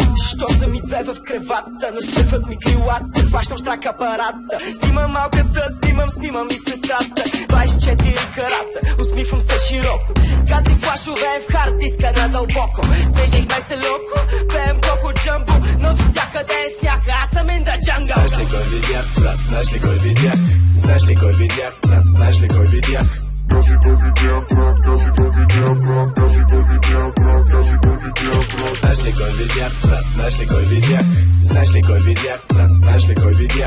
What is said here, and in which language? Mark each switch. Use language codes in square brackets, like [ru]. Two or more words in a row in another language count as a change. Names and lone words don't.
[bg] Що са ми две в кревата, настръхват ми крилата, хващам страх апарата. Снимам малката, снимам и сестрата. 24 карата, усмихвам се широко. Кадри флашове в хард диска надълбоко. Движихме се леко, пеем коко джамбо, но всякъде е сняга, аз съм [en] in the jungle. [bg] Знаеш ли кой видях, брат, знаеш ли кой видях? Знаеш ли кой видях, брат, знаеш ли кой видях? Кажи кой видя, брат, кажи кой видя, брат, кажи кой видя, брат, кажи кой видя, брат. Знаеш ли кой видях, брат, знаеш ли кой видях? Знаеш ли кой видях, брат, знаеш ли кой видях?